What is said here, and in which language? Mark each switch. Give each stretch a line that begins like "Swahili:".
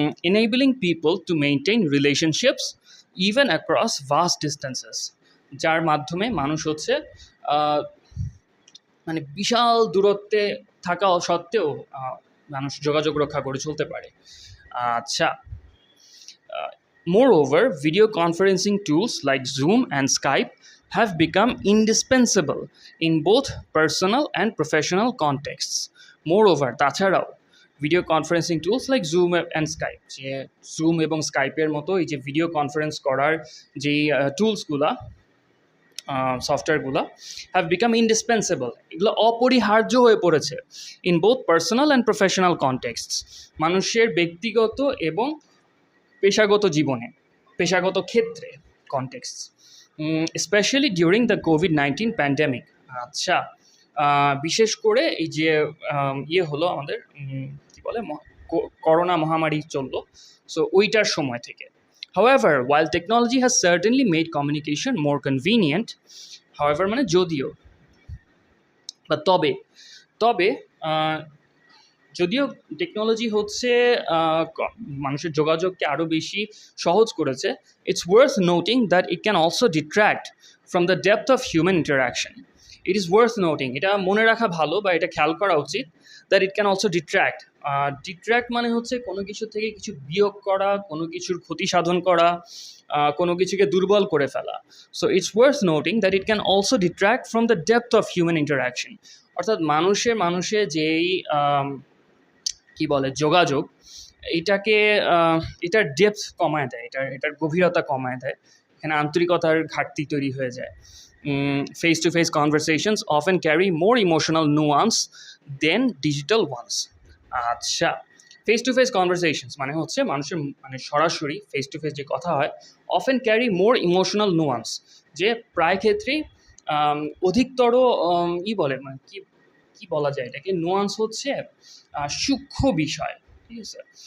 English: enabling people to maintain relationships even across vast distances,
Bangla: যার মাধ্যমে মানুষ হচ্ছে মানে বিশাল দূরত্বে থাকা সত্ত্বেও মানুষ যোগাযোগ রক্ষা করে চলতে পারে।
English: আচ্ছা, moreover, video conferencing tools like Zoom and Skype have become indispensable in both personal and professional contexts.
Bangla: Moreover, তাছাড়াও
English: video conferencing tools like Zoom and Skype,
Bangla: যে জুম এবং স্কাইপের মতো এই যে ভিডিও কনফারেন্স করার যেই টুলসগুলা, সফটওয়্যারগুলো
English: have become indispensable,
Bangla: এগুলো অপরিহার্য হয়ে পড়েছে
English: in both personal and professional contexts,
Bangla: মানুষের ব্যক্তিগত এবং পেশাগত জীবনে, পেশাগত ক্ষেত্রে context,
English: Specially during the COVID-19 pandemic.
Bangla: আচ্ছা, বিশেষ করে এই যে হলো আমাদের কী বলে করোনা মহামারী চললো, সো ওইটার সময় থেকে।
English: However, while technology has certainly made communication more convenient, however
Bangla: মানে যদিও বা তবে যদিও টেকনোলজি হচ্ছে মানুষের যোগাযোগকে আরও বেশি সহজ করেছে,
English: It's worth noting that it can also distract from the depth of human interaction. It is worth noting,
Bangla: এটা মনে রাখা ভালো বা এটা খেয়াল করা উচিত,
English: that it can also detract.
Bangla: ডিট্র্যাক্ট মানে হচ্ছে কোনো কিছু থেকে কিছু বিয়োগ করা, কোনো কিছুর ক্ষতি সাধন করা, কোনো কিছুকে দুর্বল করে ফেলা.
English: So it's worth noting that it can also distract from the depth of human interaction.
Bangla: অর্থাৎ মানুষে যেই কি বলে যোগাযোগ, এটার ডেপথ কমায় দেয়, এটার গভীরতা কমায় দেয়, এখানে আন্তরিকতার ঘাটতি তৈরি হয়ে যায়.
English: Face to face conversations often carry more emotional nuance than digital ones.
Bangla: আচ্ছা,
English: face to face conversations
Bangla: মানে হচ্ছে মানুষের মানে সরাসরি ফেস টু ফেস যে কথা হয়,
English: often carry more emotional nuance,
Bangla: যে প্রায় ক্ষেত্রেই অধিকতর বলে মানে কি বলা যায় এটাকে, নুয়ান্স হচ্ছে সূক্ষ্ম বিষয়, ঠিক আছে.